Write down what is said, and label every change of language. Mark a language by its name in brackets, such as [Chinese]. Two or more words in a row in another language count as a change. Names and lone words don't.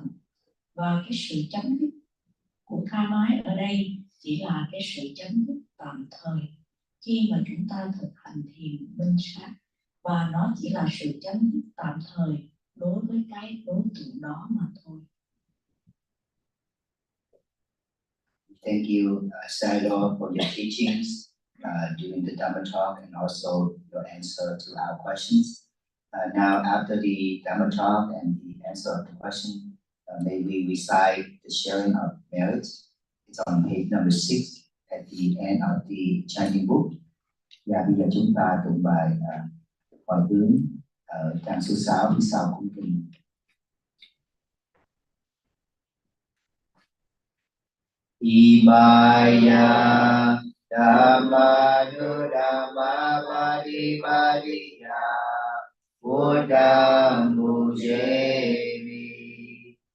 [Vietnamese] Và cái sự chấm dứt của tham ái ở đây chỉ là cái sự chấm dứt tạm thời khi mà chúng ta thực hành thiền minh sát, và nó chỉ là sự chấm dứt tạm thời đối với cái đối tượng đó mà thôi. [English] Thank you, Sayadaw, for your teachings during the Dhamma talk and also your answer to our questions. Now, after the Dhamma talk and the answer of the question, may we recite the sharing of merit. It's on page number 6 at the end of the chanting book. [Vietnamese] Và bây giờ chúng ta tụng bài hỏi tướng ở trang số 6 phía sau cung kinh. [Pali] Imaya Dhamma Dhamma Padipadiya Buddham Bhujemi.